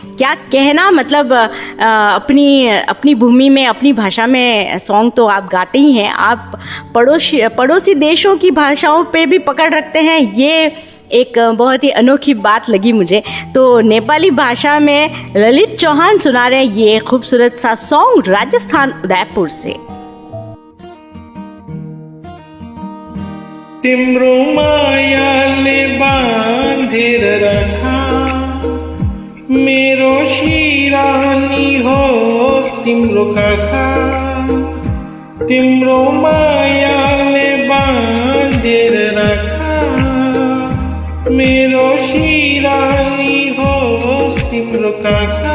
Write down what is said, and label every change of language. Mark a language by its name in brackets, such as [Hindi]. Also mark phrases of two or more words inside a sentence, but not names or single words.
[Hindi] क्या कहना, मतलब अपनी भूमि में, अपनी भाषा में सॉन्ग तो आप गाते ही हैं, आप पड़ोसी देशों की भाषाओं पे भी पकड़ रखते हैं। ये एक बहुत ही अनोखी बात लगी मुझे। तो नेपाली भाषा में ललित चौहान सुना रहे हैं ये खूबसूरत सा सॉन्ग राजस्थान उदयपुर से। [Nepali] तिम्रो मायाले बाँधेर रखा, मेरो शिरानी होस् तिम्रो काखा। तिम्रो मायाले बाँधेर रखा, मेरो शिरानी होस् तिम्रो काखा।